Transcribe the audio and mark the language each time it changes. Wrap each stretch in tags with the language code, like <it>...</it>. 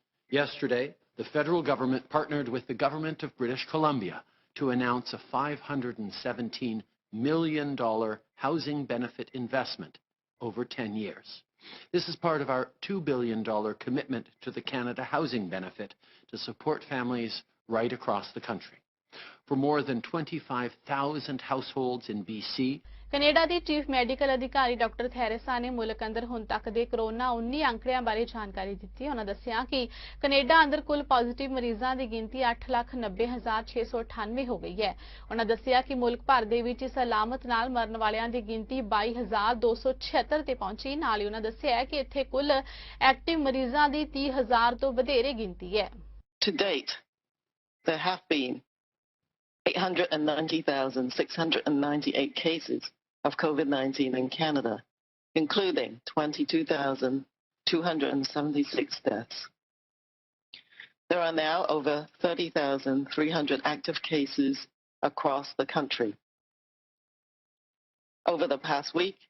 <en>Yesterday, the federal government partnered with the government of British Columbia to announce a $517 million housing benefit investment over 10 years. This is part of our $2 billion commitment to the Canada Housing Benefit to support families right across the country. For more than 25,000 households in BC,</en> <pa>Canada ਦੀ chief medical ਅਧਿਕਾਰੀ doctor Theresa ਨੇ ਮੁਲਕ ਅੰਦਰ ਹੁਣ ਤੱਕ ਦੇ corona 19 ਅੰਕੜਿਆਂ ਬਾਰੇ ਜਾਣਕਾਰੀ ਦਿੱਤੀ। ਉਹਨਾਂ ਦੱਸਿਆ ਕਿ ਕੈਨੇਡਾ ਅੰਦਰ ਕੁੱਲ ਪੋਜ਼ਿਟਿਵ ਮਰੀਜ਼ਾਂ ਦੀ ਗਿਣਤੀ 8,90,698 ਹੋ ਗਈ ਹੈ। ਉਹਨਾਂ ਦੱਸਿਆ ਕਿ ਮੁਲਕ ਭਰ ਦੇ ਵਿੱਚ ਇਸ ਅਲਾਮਤ ਨਾਲ ਮਰਨ ਵਾਲਿਆਂ ਦੀ ਗਿਣਤੀ 22,276 ਤੇ ਪਹੁੰਚੀ। ਨਾਲ ਹੀ ਉਹਨਾਂ ਦੱਸਿਆ ਕਿ ਇੱਥੇ ਕੁੱਲ ਐਕਟਿਵ ਮਰੀਜ਼ਾਂ ਦੀ 30,000 ਤੋਂ ਵਧੇਰੇ ਗਿਣਤੀ ਹੈ।</pa> <en>To date, there have been 890,698 cases of COVID-19 in Canada, including 22,276 deaths. There are now over 30,300 active cases across the country. Over the past week,</en>